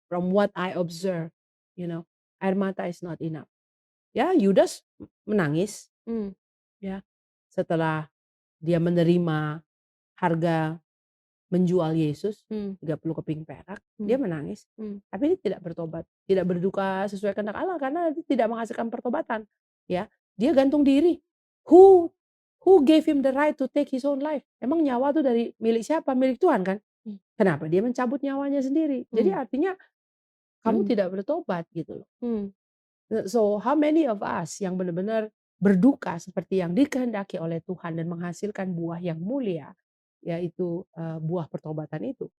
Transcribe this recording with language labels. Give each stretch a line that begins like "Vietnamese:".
English: From what I observe, you know,
Indonesian: air mata
English: is not enough.
Indonesian: Ya Yudas menangis mmm, ya, setelah dia menerima harga menjual Yesus, mmm, 30 keping perak, dia mmm, menangis. mmm, Tapi dia tidak bertobat, tidak berduka sesuai kehendak Allah karena dia tidak menghasilkan pertobatan, ya. Dia gantung diri.
English: Who who gave him the right to take his own life?
Indonesian: Emang nyawa tuh dari milik siapa? Milik Tuhan kan? mmm, Kenapa dia mencabut nyawanya sendiri? Jadi mmm, artinya kamu mhm, tidak bertobat gitu loh. mmm,
English: So how many of us
Indonesian: yang benar-benar berduka seperti yang dikehendaki oleh Tuhan dan menghasilkan buah yang mulia, yaitu, buah pertobatan itu.